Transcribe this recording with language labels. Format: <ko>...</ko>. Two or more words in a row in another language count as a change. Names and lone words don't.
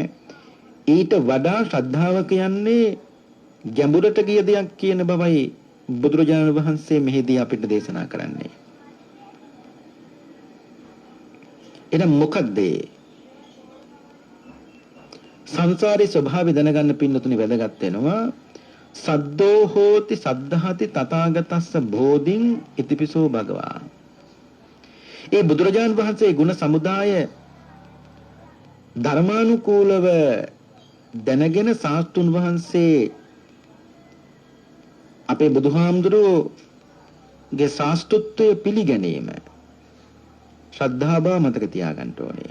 <si>ඊට වඩා ශ්‍රද්ධාව කියන්නේ ගැඹුරට ගිය දෙයක් කියන බවයි බුදුරජාණන් වහන්සේ මෙහිදී අපිට දේශනා කරන්නේ. එහෙනම් මොකක්ද සංසාරේ ස්වභාවය දැනගන්න පින්නතුනි වැදගත් වෙනවා.</si> <pi>සද්දෝ හෝති සද්ධාති තථාගතස්ස බෝධින් ඉතිපිසෝ භගවා.</pi> <si>ඒ බුදුරජාණන් වහන්සේ ගුණ සමුදාය ධර්මානුකූලව දැනගෙන සාස්තුන් වහන්සේ අපේ බුදුහාමුදුරුවෝගේ ශාස්ත්‍රත්වය පිළිගැනීම ශ්‍රද්ධාව මතක තියාගන්න ඕනේ.</si>